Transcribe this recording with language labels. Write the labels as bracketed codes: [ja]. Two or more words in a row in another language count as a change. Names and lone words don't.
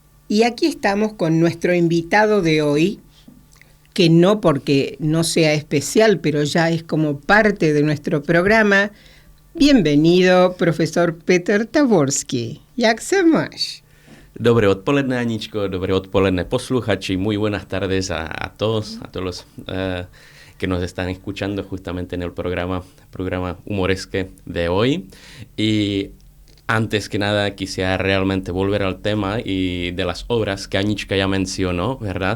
[es] Y aquí estamos con nuestro invitado de hoy, que no porque no sea especial, pero ya es como parte de nuestro programa. Bienvenido, profesor Petr Taborský. [cs] Jak se máš? Dobré odpoledne, Aničko, dobré odpoledne, posluchači. [es] Muy buenas tardes a todos los que nos están escuchando justamente en el programa humoresque de hoy. Y antes que nada quisiera realmente volver al tema y de las obras que Anička ya mencionó, ¿verdad?